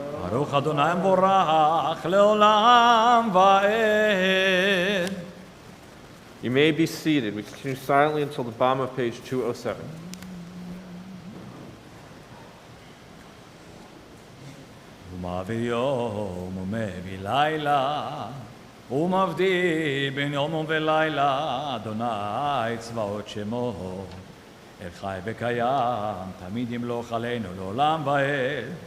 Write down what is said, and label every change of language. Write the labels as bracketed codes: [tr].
[he] ברוך אדוני המבורך לעולם ועד. [en] You may be seated. We continue silently until the bottom of page 207. [he] ומעביר יום ומביא לילה, ומבדיל בין יום ולילה, אדוני צבאות שמו, אל חי וקיים, תמיד ימלוך עלינו לעולם ועד.